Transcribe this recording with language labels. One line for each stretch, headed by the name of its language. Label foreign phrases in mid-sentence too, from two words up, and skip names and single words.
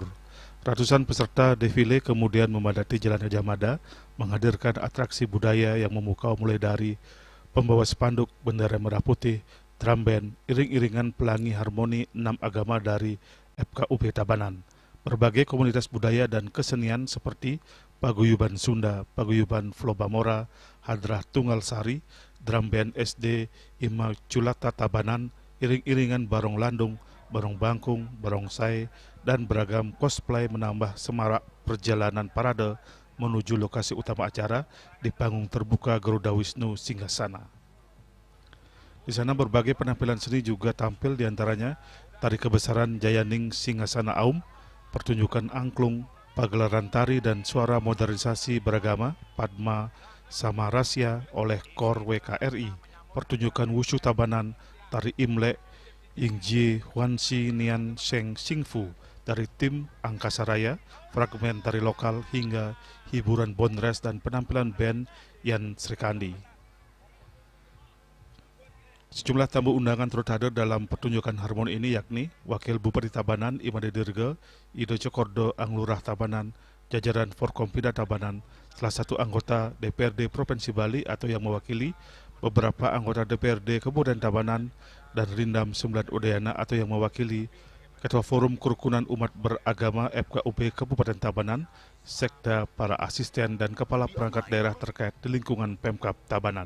Indonesian: Ratusan peserta defile kemudian memadati Jalan Gajah Mada, menghadirkan atraksi budaya yang memukau mulai dari pembawa spanduk bendera merah putih,
English: drum band,
Indonesian: iring-iringan pelangi harmoni 6 agama dari FKUP Tabanan. Berbagai komunitas budaya dan kesenian seperti Paguyuban Sunda, Paguyuban Flobamora, Hadrah Tunggal Sari,
English: drum band
Indonesian: SD Immaculata Tabanan, iring-iringan barong landung, barong bangkung, barongsai, dan beragam cosplay menambah semarak perjalanan parade menuju lokasi utama acara di panggung terbuka Garuda Wisnu Singgasana. Di sana berbagai penampilan seni juga tampil, diantaranya tari kebesaran Jayaning Singgasana Aum, pertunjukan angklung, pagelaran tari dan suara modernisasi beragama Padma Samarasya oleh Kor WKRI, pertunjukan wushu Tabanan, tari Imlek Yingji Huansi Nian Sheng Singfu dari tim Angkasa Raya, fragmen tari lokal hingga hiburan bonres dan penampilan band Yan Srikandi. Sejumlah tamu undangan turut hadir dalam pertunjukan harmoni ini, yakni Wakil Bupati Tabanan Imade Dirga, Ido Cokordo Anglurah Tabanan, jajaran Forkompida Tabanan, salah satu anggota DPRD Provinsi Bali atau yang mewakili beberapa anggota DPRD Kabupaten Tabanan, dan Rindam Sembilan Udayana atau yang mewakili Ketua Forum Kerukunan Umat Beragama FKUP Kabupaten Tabanan, Sekda, para asisten dan kepala perangkat daerah terkait di lingkungan Pemkab Tabanan.